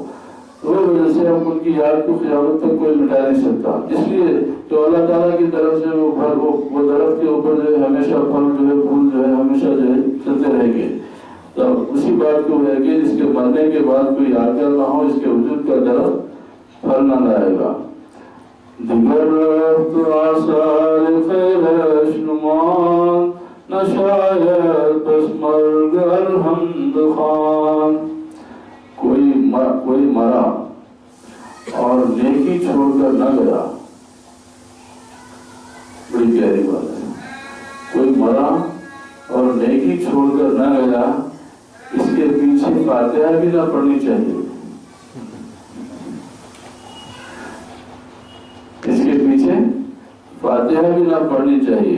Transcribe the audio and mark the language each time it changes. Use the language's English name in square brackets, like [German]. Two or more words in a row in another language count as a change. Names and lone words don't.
[Urdu] تو وہ وجہ سے ہم ان کی یاد کو قیامت تک کوئی مٹا نہیں سکتا، اس لیے تو اللہ تعالیٰ کی طرف سے وہ درخت کے اوپر جو ہے ہمیشہ پھل جو ہے پھول جو ہے ہمیشہ جو ہے چلتے رہیں گے۔ تو اسی بات کو ہے کہ جس کے مرنے کے بعد کوئی یادگار نہ ہو، اس کے وجود کا درخت پھل نہ لائے گا۔ [Persian] دیگر رفت آثار خیرش نمان، نہ شاید بس مرگ الحمد خان۔ [Urdu] کوئی مرا اور نیکی چھوڑ کر نہ گیا، بڑی پیاری بات ہے۔ کوئی مرا اور نیکی چھوڑ کر نہ گیا، اس کے پیچھے فاتحہ بھی نہ پڑھنی چاہیے، اس کے پیچھے فاتحہ بھی نہ پڑھنی چاہیے۔